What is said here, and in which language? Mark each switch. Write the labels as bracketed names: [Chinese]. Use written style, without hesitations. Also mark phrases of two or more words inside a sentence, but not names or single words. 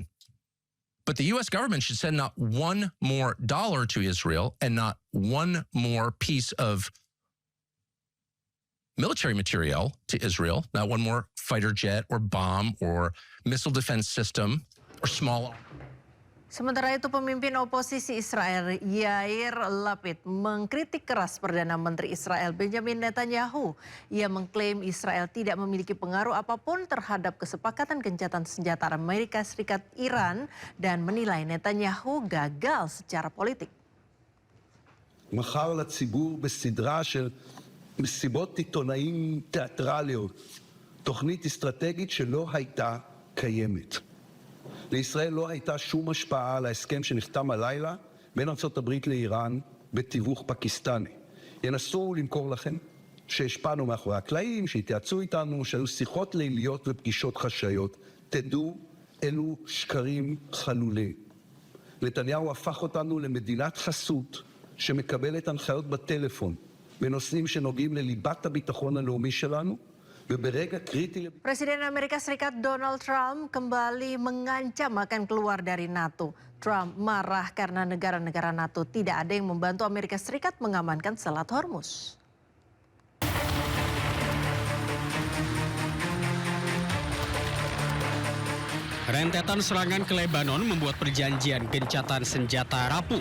[English] But the U.S. government should send not one more dollar to Israel and not one more piece of military material to Israel, not one more fighter jet or bomb or missile defense system or small. [Indonesian] Sementara itu pemimpin oposisi Israel Yair Lapid mengkritik keras Perdana Menteri Israel Benjamin Netanyahu. Ia mengklaim Israel tidak memiliki pengaruh apapun terhadap kesepakatan gencatan senjata Amerika Serikat Iran dan menilai Netanyahu gagal secara politik. [Hebrew] מכר לציבור בסדרה של מסיבות עיתונאים תיאטרליות, תוכנית אסטרטגית שלא הייתה קיימת. לישראל לא הייתה שום השפעה על ההסכם שנחתם הלילה בין ארצות הברית לאיראן בתיווך פקיסטני. ינסו למכור לכם שהשפענו מאחורי הקלעים, שהתייעצו איתנו, שהיו שיחות ליליות ופגישות חשאיות. תדעו, אלו שקרים חלולים. נתניהו הפך אותנו למדינת חסות שמקבלת הנחיות בטלפון בנושאים שנוגעים לליבת הביטחון הלאומי שלנו, וברגע קריטי... [Indonesian] Presiden Amerika Serikat Donald Trump kembali mengancam akan keluar dari NATO. Trump marah karena negara-negara NATO tidak ada yang membantu Amerika Serikat mengamankan Selat Hormuz. Rentetan serangan ke Lebanon membuat perjanjian gencatan senjata rapuh.